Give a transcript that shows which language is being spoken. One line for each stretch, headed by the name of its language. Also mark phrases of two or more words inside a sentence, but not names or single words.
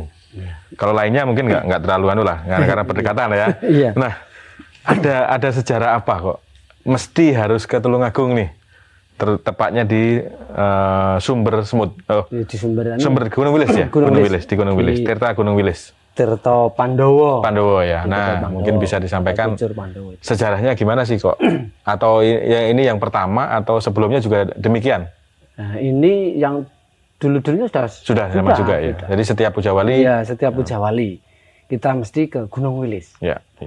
Indonesian: Iya. Kalau lainnya mungkin nggak terlalu anu lah, karena berdekatan ya. Iya. Nah, ada sejarah apa kok mesti harus ke Tulungagung nih? Tepatnya di Sumber Semut. Oh, Di Sumber Gunung Wilis ya? Gunung Wilis. Di Gunung Wilis, Tirta Gunung Wilis. Tirta Pandowo. Pandowo ya. Tirta Nah, Pandowo. mungkin bisa disampaikan Kuncur Pandowo itu. sejarahnya gimana sih kok? Atau ini yang pertama atau sebelumnya juga demikian? Nah, ini yang dulu-dulunya Sudah sama juga ya. sudah. Jadi setiap Puja Wali. Iya, setiap Puja Wali kita mesti ke Gunung Wilis. Ya, ya.